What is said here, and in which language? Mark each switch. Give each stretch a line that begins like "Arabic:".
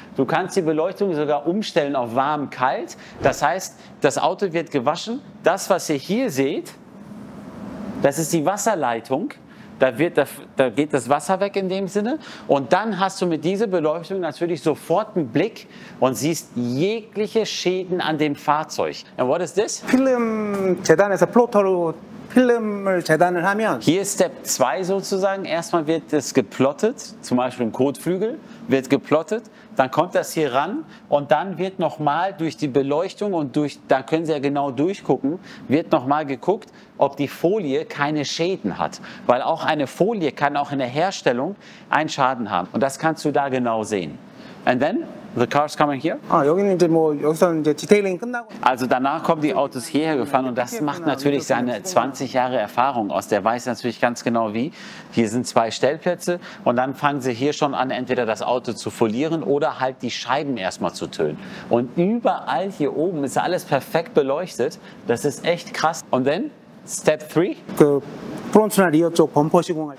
German: Du kannst die Beleuchtung sogar umstellen auf warm, kalt. Das heißt, das Auto wird gewaschen. Das, was ihr hier seht, das ist die Wasserleitung. Da geht das Wasser weg in dem Sinne. Und dann hast du mit dieser Beleuchtung natürlich sofort einen Blick und siehst jegliche Schäden an dem Fahrzeug.
English: And what is this?
Korean: 필름 재단에서 플로터로 필름을 재단을 하면
German: Hier ist Step 2 sozusagen. Erstmal wird es geplottet, zum Beispiel im Kotflügel wird geplottet. Dann kommt das hier ran und dann wird nochmal durch die Beleuchtung und da können Sie ja genau durchgucken, wird nochmal geguckt, ob die Folie keine Schäden hat. Weil auch eine Folie kann auch in der Herstellung einen Schaden haben. Und das kannst du da genau sehen.
English: And then the car's coming here.
Korean: 여기는 이제 뭐 여기서는 이제 디테일링 끝나고
German: Also danach kommen die Autos hierher gefahren und das macht natürlich seine 20 Jahre Erfahrung aus. Der weiß natürlich ganz genau wie. Hier sind 2 Stellplätze und dann fangen sie hier schon an, entweder das Auto zu folieren oder halt die Scheiben erstmal zu tönen. Und überall hier oben ist alles perfekt beleuchtet. Das ist echt krass. Und dann Step 3.
Korean: 그 프론트나 리어 쪽 범퍼 시공할